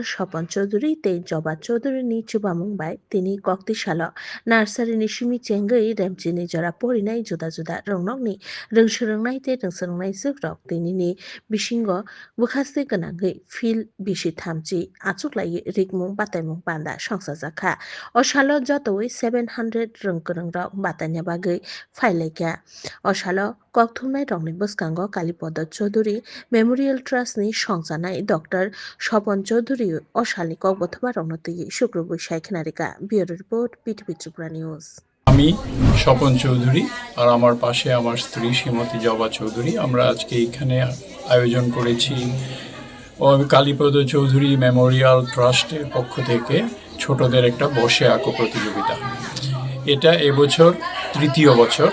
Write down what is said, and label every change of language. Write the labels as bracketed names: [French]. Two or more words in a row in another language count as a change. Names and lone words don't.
[Kok Borok] Shopan Chaudhuri Te Joba Chaudhuri ni Chuba Mumbai Tini Koktishala Nursery Nishimi Chengai Ramchini Jora Porinai Juda Juda Rungnogni Rungsurungnai Te Rungsurungnai Zugrok Tini ni Bishingo Bokase Ganangai Phil Bishi Thamchi Atsuklai Rigmung Patemung Panda Shangsazaka Oshalo Jotoi 700 Rungkurungrok Batanya Bagai Faileka Oshalo Kokthumnai Rongni Buskango Kalipod Chaudhuri Memorial Trust ni Shongsanai Dr. Shopan Chaudhuri Oshali Kokbothba Ronoti Shukrobu Shaikhnarika [English] Bureau Report [Kok Borok] BTV Tripura News. [Bangla] আমি স্বপন চৌধুরী আর আমার পাশে আমার স্ত্রী শ্রীমতী জবা চৌধুরী আমরা আজকে এখানে আয়োজন করেছি কালীপদ চৌধুরী মেমোরিয়াল ট্রাস্টের পক্ষ থেকে ছোটদের একটা বসে আঁকো প্রতিযোগিতা। এটা এবছর তৃতীয় বছর।